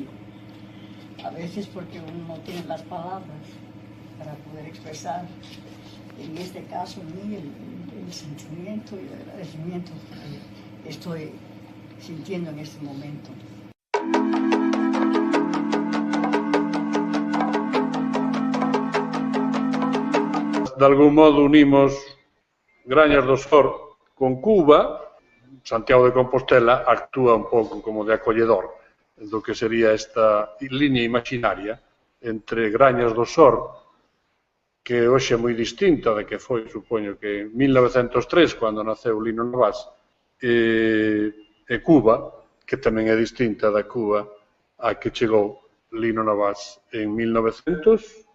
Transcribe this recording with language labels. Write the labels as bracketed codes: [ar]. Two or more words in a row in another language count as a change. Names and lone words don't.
[es] A veces porque uno no tiene las palabras para poder expresar, en este caso, el sentimiento y el agradecimiento que estoy sintiendo en este momento. De algún modo unimos Grañas do Sor con Cuba. [gl] Santiago de Compostela actúa un pouco como de acolledor do que sería esta liña imaginaria entre Grañas do Sor, que hoxe é moi distinta de que foi, supoño que en 1903, cando naceu Lino Novás, e Cuba, que tamén é distinta da Cuba a que chegou Lino Novás en 1900.